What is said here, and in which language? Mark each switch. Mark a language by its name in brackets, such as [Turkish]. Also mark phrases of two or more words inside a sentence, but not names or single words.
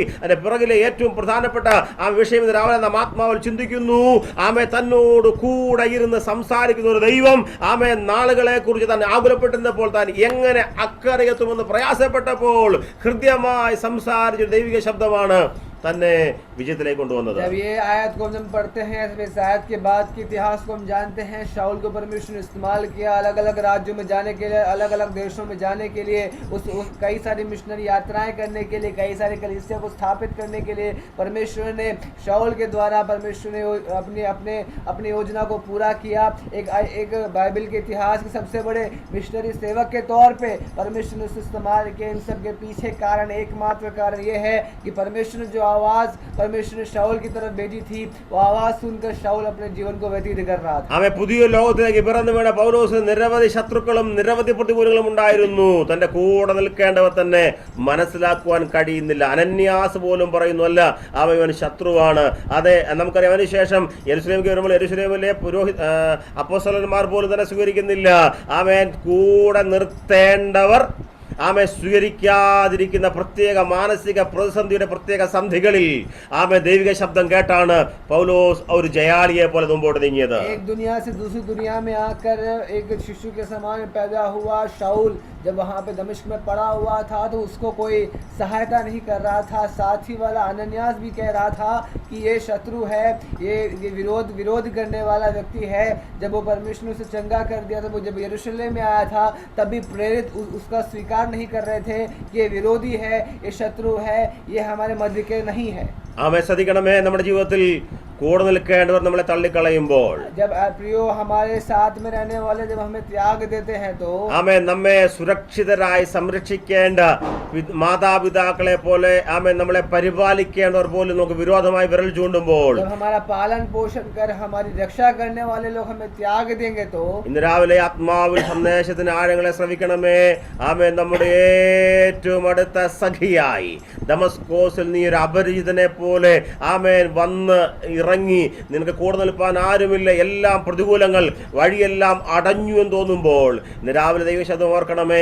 [Malayalam] അതിന്റെ പിറകിലെ ഏറ്റവും പ്രധാനപ്പെട്ട വിഷയം രാവിലെ നാം ആത്മാവിൽ ചിന്തിക്കുന്നു. തന്നോട് കൂടെ ഇരുന്ന് സംസാരിക്കുന്ന ഒരു ദൈവം നാളുകളെ കുറിച്ച് താൻ ആകുലപ്പെട്ടിരുന്നപ്പോൾ താൻ എങ്ങനെ അക്കരെ എത്തുമെന്ന് പ്രയാസപ്പെട്ടപ്പോൾ ഹൃദ്യമായി സംസാരിച്ച ദൈവിക ശബ്ദമാണ് തന്നെ विजयത്തിലേക്ക് കൊണ്ടുവന്നത്. [Hindi] जब ये आयत को हम पढ़ते हैं, इस आयत के बाद के इतिहास को हम जानते हैं. शाऊल को परमेश्वर ने इस्तेमाल किया अलग अलग राज्यों में जाने के लिए, अलग अलग देशों में जाने के लिए, उस कई सारी मिशनरी यात्राएं करने के लिए, कई सारे कलीसिया को स्थापित करने के लिए परमेश्वर ने शाऊल के द्वारा परमेश्वर ने अपनी योजना को पूरा किया. एक बाइबल के इतिहास के सबसे बड़े मिशनरी सेवक के तौर पे परमेश्वर ने इस्तेमाल किया. इन सब के पीछे कारण, एकमात्र कारण ये है कि परमेश्वर ने जो आवाज परमेश्वर ने शाऊल की तरफ भेजी थी, वो आवाज सुनकर शाऊल अपने जीवन को व्यतीत कर रहा था। [Malayalam] ആമേ പുതിയ ലോകത്തിലേക്ക് പിറന്നു വീണ പൗലോസ് നിരവധി ശത്രുക്കളും നിരവധി പ്രതികൂലങ്ങളും ഉണ്ടായിരുന്നു. തന്റെ കൂടെ നിൽക്കേണ്ടവർ തന്നെ മനസ്സിലാക്കുവാൻ കഴിയുന്നില്ല. അനന്യാസ് പോലും പറയുന്നു, അല്ല അവൻ ഇവൻ ശത്രുവാണ്. അതെ, നമുക്കറിയാം. അതിനുശേഷം യെരുശലേമിലേക്ക് വരുമ്പോൾ യെരുശലേമിലെ അപ്പോസ്തലന്മാർ പോലും തന്നെ സ്വീകരിക്കുന്നില്ല. അവൻ കൂടെ നിർത്തേണ്ടവർ ആമെ സ്വീകരിക്കാതിരിക്കുന്ന പ്രത്യേക മാനസിക പ്രതിസന്ധിയുടെ പ്രത്യേക സന്ധികളിൽ ആമെ ദൈവിക ശബ്ദം കേട്ടാണ് പൗലോസ് ഒരു ജയാളിയെ പോലെ മുമ്പോട്ട് നീങ്ങിയത്. [Hindi] एक दुनिया से दूसरी दुनिया में आकर एक शिशु के समान पैदा हुआ शाऊल जब वहाँ पे दमिश्क में पड़ा हुआ था तो उसको कोई सहायता नहीं कर रहा था। साथी वाला अनन्यास भी कह रहा था कि ये शत्रु है, ये विरोध करने वाला व्यक्ति है। जब वो परमेश्वर ने उसे चंगा कर दिया था, वो जब यरूशलेम में आया था तब भी प्रेरित उसका स्वीकार नहीं कर रहे थे कि ये विरोधी है, ये शत्रु है, ये हमारे मध्य के नहीं है। [Malayalam] ആമേ ശ്രദ്ധിക്കണമേ, നമ്മുടെ ജീവിതത്തിൽ കൂടെ നിൽക്കേണ്ടവർ നമ്മളെ തള്ളിക്കളയുമ്പോൾ, [Hindi] जब प्रियो हमारे साथ में रहने वाले जब हमें त्याग देते हैं तो [Malayalam] ആമേ നമ്മെ സുരക്ഷിതരായി സംരക്ഷിക്കേണ്ട മാതാപിതാക്കളെ പോലെ ആമേ നമ്മളെ പരിപാലിക്കേണ്ടവർ പോലും നമുക്ക് വിരോധമായി വിരൽ ചൂണ്ടുമ്പോൾ, [Hindi] जब हमारा पालन पोषण कर हमारी रक्षा करने वाले लोग हमें त्याग देंगे तो [Malayalam] ഇന്ന് രാവിലെ ആത്മാവിൽ സന്ദേശത്തിന് ആഴങ്ങളെ ശ്രവിക്കണമേ. ആമേ നമ്മുടെ ഏറ്റവും അടുത്ത സഖിയായി ദമസ്കോസിൽ നീ ഒരു അപരിചിതനെ പോലെ ആമേൻ വന്ന് ഇറങ്ങി നിനക്ക് കൂടെ നിൽപ്പാൻ ആരുമില്ല, എല്ലാം പ്രതികൂലങ്ങൾ, വഴിയെല്ലാം അടഞ്ഞു എന്ന് തോന്നുമ്പോൾ ഇന്ന് രാവിലെ ദൈവശബ്ദം ഓർക്കണമേ.